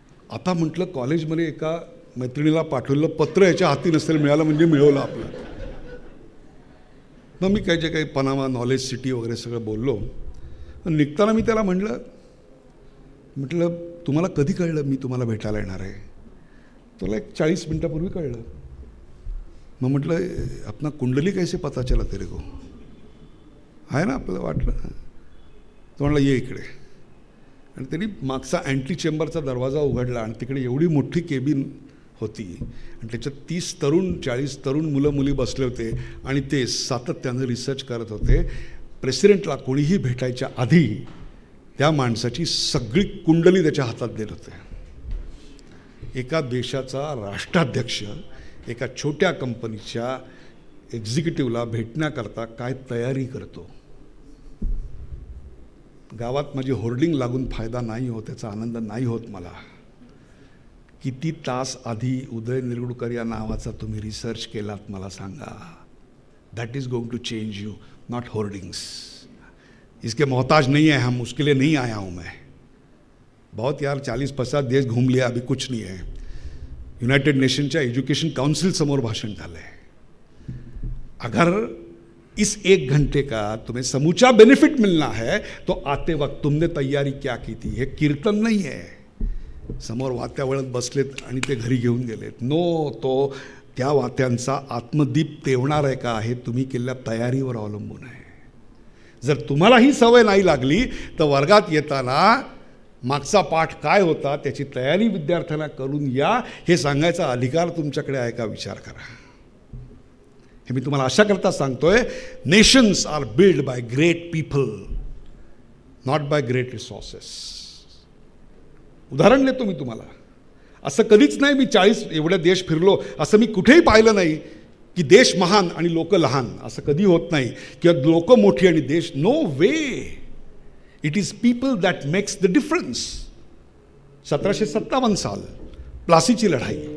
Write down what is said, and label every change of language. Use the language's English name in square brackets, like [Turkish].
[Marathi] आता म्हटलं कॉलेजमध्ये एका मैत्रिणीला पाठवलेलं पत्र याच्या हाती नसेल मिळालं म्हणजे मिळवलं आपलं. मग मी काही जे काही पनामा, नॉलेज सिटी वगैरे सगळं बोललो. निघताना मी त्याला म्हटलं तुम्हाला कधी कळलं मी तुम्हाला भेटायला येणार आहे? तुला एक 40 मिनटापूर्वी कळलं. मग म्हटलं [Hindi] अपना कुंडली कैसे पता चला तेरे को? [Marathi] आहे ना आपल्याला वाटलं. तो म्हणला ये इकडे. आणि त्यांनी मागचा अँटी चेंबरचा दरवाजा उघडला आणि तिकडे एवढी मोठी केबिन होती आणि त्याच्यात 30 तरुण 40 तरुण मुलं मुली बसले होते आणि ते सातत्यानं रिसर्च करत होते. प्रेसिडेंटला कोणीही भेटायच्या आधी त्या माणसाची सगळी कुंडली त्याच्या हातात देत होते. एका देशाचा राष्ट्राध्यक्ष एका छोट्या कंपनीच्या एक्झिक्युटिव्हला भेटण्याकरता काय तयारी करतो. गावात माझी होर्डिंग लागून फायदा नाही होत, त्याचा आनंद नाही होत मला. किती तास आधी उदय निरगुडकर या नावाचा तुम्ही रिसर्च केलात मला सांगा. [English] That is going to change you, not hoardings. [Hindi] इसके मोहताज नहीं है हम, उसके लिए नहीं आया हूँ मैं. बहुत यार 40-50 देश घूम लिया, अभी कुछ नहीं है. [Marathi] यूनाइटेड नेशनच्या एजुकेशन काउंसिल समोर भाषण झालं [Hindi] है. अगर इस 1 घंटे का तुम्हें समूचा बेनिफिट मिलना है तो आते वक्त तुमने तैयारी क्या की थी. [Marathi] हे कीर्तन नाही आहे. समोर वात्या वळत बसलेत आणि ते घरी घेऊन गेलेत. नो, तो त्या वात्यांचा आत्मदीप तेवणार आहे का हे तुम्ही केलेल्या तयारीवर अवलंबून आहे. जर तुम्हाला ही सवय नाही लागली तर वर्गात येताना मागचा पाठ काय होता त्याची तयारी विद्यार्थ्यांना करून या हे सांगायचा अधिकार तुमच्याकडे आहे का विचार करा. हे मी तुम्हाला अशा करता सांगतोय. [English] Nations are build by great people, not by great resources. [Marathi] उदाहरण देतो मी तुम्हाला. असं कधीच नाही मी 40 एवढ्या देश फिरलो असं मी कुठेही पाहिलं नाही की देश महान आणि लोक लहान. असं कधी होत नाही किंवा लोक मोठी आणि देश. No way. [English] It is people that makes the difference. 1757 [Marathi] साल प्लासीची लढाई.